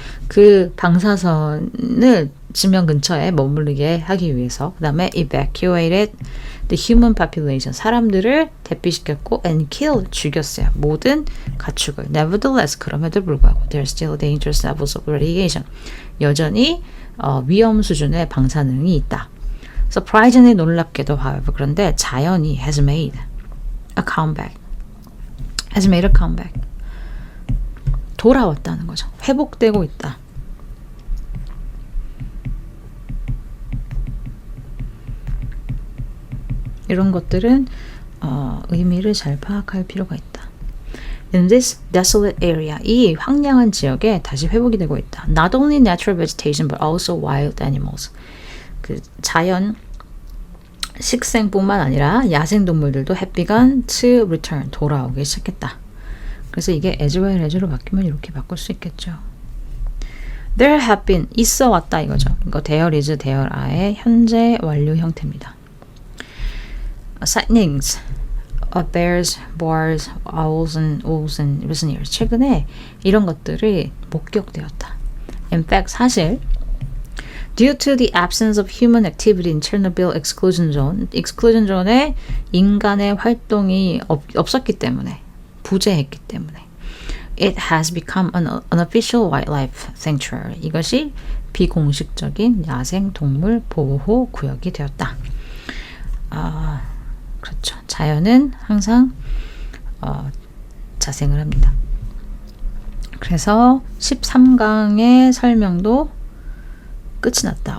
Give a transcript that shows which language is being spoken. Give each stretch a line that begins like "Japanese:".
Korean: 그 방사선을 지면 근처에 머무르게 하기 위해서. 그 다음에
English: evacuated the human population.
Korean: 사람들을 대피시켰고
English: and killed,
Korean: 죽였어요. 모든 가축을.
English: Nevertheless,
Korean: 그럼에도 불구하고
English: there are still dangerous levels of radiation.
Korean: 여전히 위험 수준의 방사능이 있다.
English: Surprisingly,
Korean: 놀랍게도
English: however,
Korean: 그런데 자연이
English: has made a comeback. has made a comeback.
Korean: 돌아왔다는 거죠. 회복되고 있다. 이런 것들은 의미를 잘 파악할 필요가 있다.
English: In this desolate area,
Korean: 이 황량한 지역에 다시 회복이 되고 있다.
English: Not only natural vegetation but also wild animals.
Korean: 그 자연 식생뿐만 아니라 야생 동물들도
English: have begun to return,
Korean: 돌아오기 시작했다. 그래서 이게
English: as well as
Korean: 로 바뀌면 이렇게 바꿀 수 있겠죠.
English: There have been
Korean: 있어 왔다 이거죠. 이거
English: there is, there are
Korean: 의 현재 완료 형태입니다.
English: Sightings of bears, boars, owls and wolves in recent years.
Korean: 최근에 이런 것들이 목격되었다.
English: In fact,
Korean: 사실
English: Due to the absence of human activity in Chernobyl exclusion zone, exclusion zone에 인간의 활동이 없었기 때문에, 부재했기 때문에, it has become an unofficial wildlife sanctuary.
Korean: 이것이 비공식적인 야생 동물 보호 구역이 되었다. 그렇죠. 자연은 항상 자생을 합니다. 그래서 13강의 설명도 끝이 났다.